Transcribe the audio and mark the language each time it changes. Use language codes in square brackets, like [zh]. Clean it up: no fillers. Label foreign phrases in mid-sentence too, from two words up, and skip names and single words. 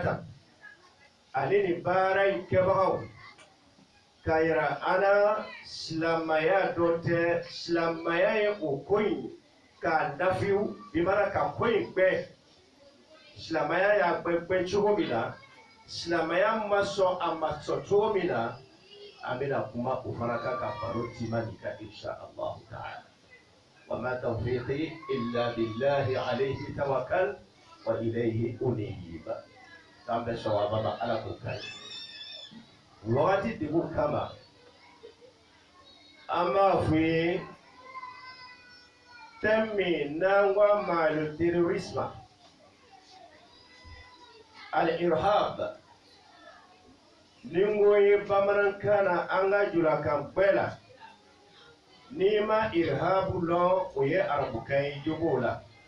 [bm] tan ale ni baara in kɛbagaw ka yira an na silamɛya dɔ tɛ silamɛya ye o ko in k'a nafiw bi mana ka ko in gbɛ silamɛya y'a gbɛ cogo min na silamɛya ma sɔn a ma sɔn cogo min na an bɛna kuma o fana kan ka baro timan nin kan [ar] إن شاء الله تعالى وما توفيقي إلا بالله عليه توكلت وإليه أنيب [bm] k'an bɛ sawaba ma ala k'o kan wagati degun kama an b'a fɔ ye thème min n'an ko ma [fr] le terrorisme [bm] al-irhab ni n ko ye bamanankan na an ka julakan bɛɛ la n'i ma irhabu lɔn o ye arabukan ye jogo la